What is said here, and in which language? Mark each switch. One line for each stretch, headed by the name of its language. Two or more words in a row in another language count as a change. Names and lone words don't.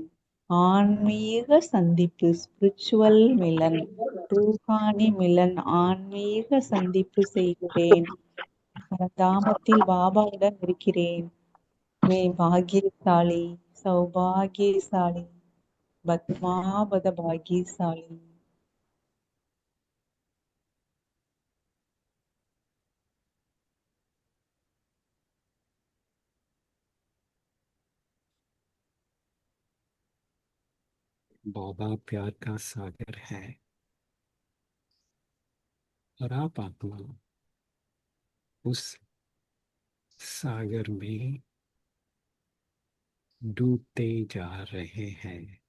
Tamil: ஆன்மீக சந்திப்பு, ஸ்பிரிச்சுவல் மிலன்,
Hindi: रूहानी मिलन,
Tamil: ஆன்மீக சந்திப்பு செய்கிறேன். பரந்தாமத்தில் பாபாவுடன் இருக்கிறேன். மே பாக்கியசாலி, சௌபாகியசாலி, பத்மாபத பாக்கியசாலி.
Hindi: बाबा प्यार का सागर है और आप आत्मा उस सागर में डूबते जा रहे हैं।